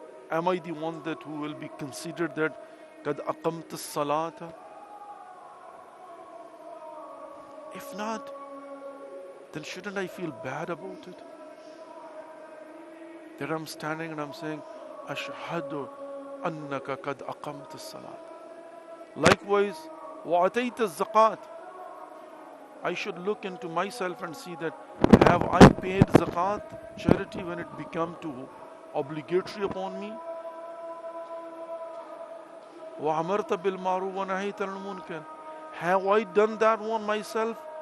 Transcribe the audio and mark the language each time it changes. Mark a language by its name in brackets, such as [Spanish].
[English] Am I the one that who will be considered that [Arabic] kad aqamta salata? [English] If not, then shouldn't I feel bad about it? That I'm standing and I'm saying, [Arabic] Ashhadu annaka kad aqamta salat. [English] Likewise, [Arabic] وَأَتَيْتَ الزَّكَاةَ. [English] I should look into myself and see that, have I paid zakat, charity, when it become to obligatory upon me? [Arabic] وَأَمَرْتَ بِالْمَعْرُوفِ وَنَهَيْتَ عَنِ الْمُنكَرِ. [English] Have I done that one myself?